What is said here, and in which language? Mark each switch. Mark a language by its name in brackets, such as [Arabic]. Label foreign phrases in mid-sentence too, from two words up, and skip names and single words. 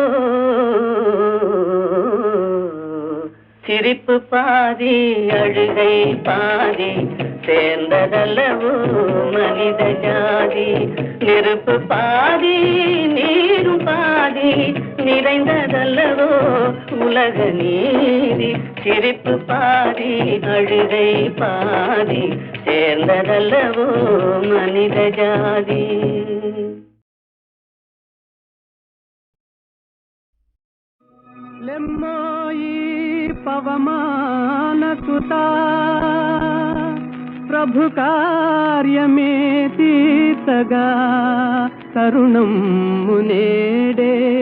[Tamil] சிரிப்பு பாதி அழுகை பாதி சேர்ந்ததல்லவோ மனித ஜாதி நெருப்பு பாதி நீரும் பாதி நிறைந்ததல்லவோ உலக நீதி சிரிப்பு பாதி அழுகை பாதி சேர்ந்ததல்லவோ மனித ஜாதி [Telugu] లెమ్మాయి పవమాన సుతా ప్రభు కార్యమే తీర్చగా తరుణం మునేడే